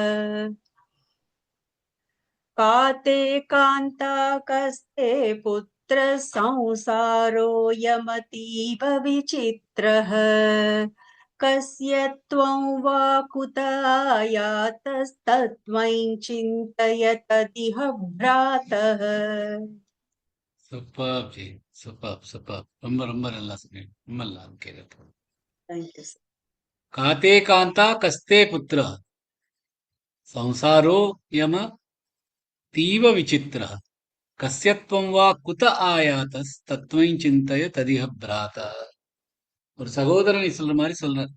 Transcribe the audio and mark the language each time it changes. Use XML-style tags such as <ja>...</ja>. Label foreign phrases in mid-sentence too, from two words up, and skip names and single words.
<sa>काते कान्ता कस्ते पुत्र संसारोऽयमतीव विचित्रः कस्य त्वं वा कुतायातस्तत्त्वं चिन्तय तदिह भ्रातः</sa> <ta>சூப்பர் ஜி, சூப்பர் சூப்பர். ரொம்ப ரொம்ப நல்லா சொன்னீங்க. ரொம்ப நல்லா கேட்க.</ta> <en>Thank you, sir.</en> <sa>काते कान्ता कस्ते पुत्र संसारो यम तीव विचित्र कस्यत्वं वा कुत आयातस् तत्त्वं चिन्तय तदिह भ्रातः.</sa> <ta>ஒரு சகோதரனை சொல்ற மாதிரி சொல்றார்.</ta>